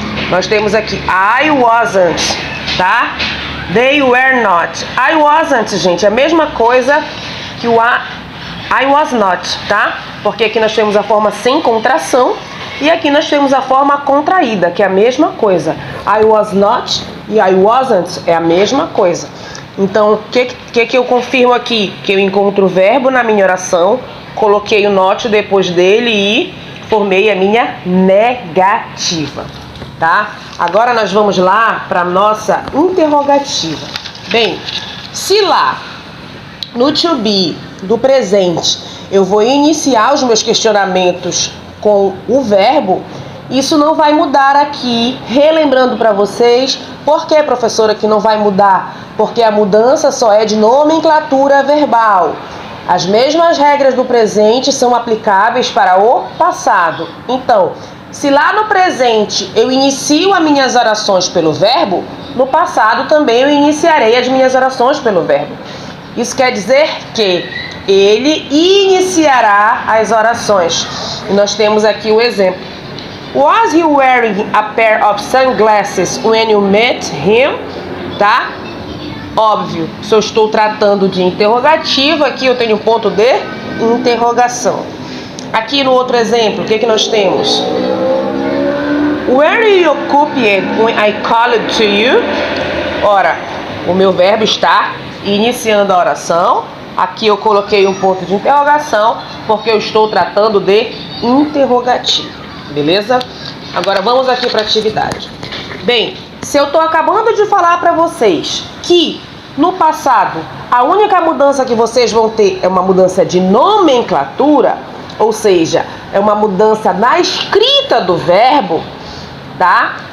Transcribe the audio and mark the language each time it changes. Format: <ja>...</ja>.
<pt>Nós temos aqui</pt> <en>I wasn't,</en> <pt>tá?</pt> <en>They were not. I wasn't,</en> <pt>gente, é a mesma coisa que o</pt> <en>I was not,</en> <pt>tá? Porque aqui nós temos a forma sem contração e aqui nós temos a forma contraída, que é a mesma coisa.</pt> <en>I was not</en> <pt>e</pt> <en>I wasn't</en> <pt>é a mesma coisa. Então, o que eu confirmo aqui? Que eu encontro o verbo na minha oração, coloquei o not depois dele e formei a minha negativa, tá? Agora nós vamos lá para a nossa interrogativa. Bem, se lá no to be do presente eu vou iniciar os meus questionamentos com o verbo, isso não vai mudar aqui, relembrando para vocês. Por que, professora, que não vai mudar? Porque a mudança só é de nomenclatura verbal. As mesmas regras do presente são aplicáveis para o passado. Então, se lá no presente eu inicio as minhas orações pelo verbo, no passado também eu iniciarei as minhas orações pelo verbo. Isso quer dizer que ele iniciará as orações. E nós temos aqui o exemplo.</pt> <en>Was he wearing a pair of sunglasses when you met him?</en> <pt>Tá? Óbvio, se eu estou tratando de interrogativo, aqui eu tenho ponto de interrogação. Aqui no outro exemplo, o que nós temos?</pt> <en>Were you occupied when I called to you?</en> <pt>Ora, o meu verbo está iniciando a oração. Aqui eu coloquei um ponto de interrogação, porque eu estou tratando de interrogativo. Beleza? Agora vamos aqui para a atividade. Bem, se eu estou acabando de falar para vocês que no passado a única mudança que vocês vão ter é uma mudança de nomenclatura, ou seja, é uma mudança na escrita do verbo, tá?</pt>